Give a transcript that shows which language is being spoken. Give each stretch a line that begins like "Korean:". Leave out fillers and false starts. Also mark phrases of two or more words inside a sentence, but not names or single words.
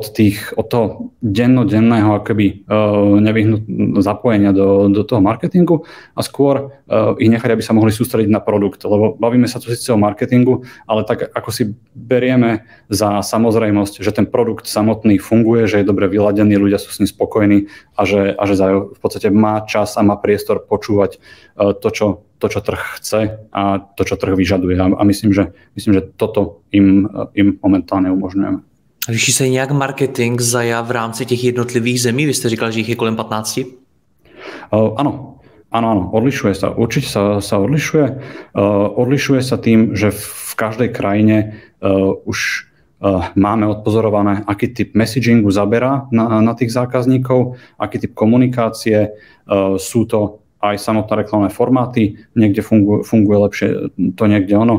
Slovak: toho dennodenného akoby zapojenia do toho marketingu a skôr ich nechať, aby sa mohli sústrediť na produkt, lebo bavíme sa tu síce o marketingu, ale tak ako si berieme za samozrejmosť, že ten produkt samotný funguje, že je dobre vyladený, ľudia sú s ním spokojní a že v podstate má čas a má priestor počúvať to, čo trh chce a to, čo trh vyžaduje. A myslím, že toto im momentálně umožňujeme.
Czech: Liší se nějak marketing Zaya v rámci těch jednotlivých zemí? Vy jste říkal, že jich je kolem 15?
Slovak: Áno, odlišuje sa. Určite sa odlišuje. Odlišuje sa tým, že v každej krajine už máme odpozorované, aký typ messagingu zaberá na tých zákazníkov, aký typ komunikácie. Sú to aj samotné reklamné formáty, niekde funguje lepšie to, niekde ono.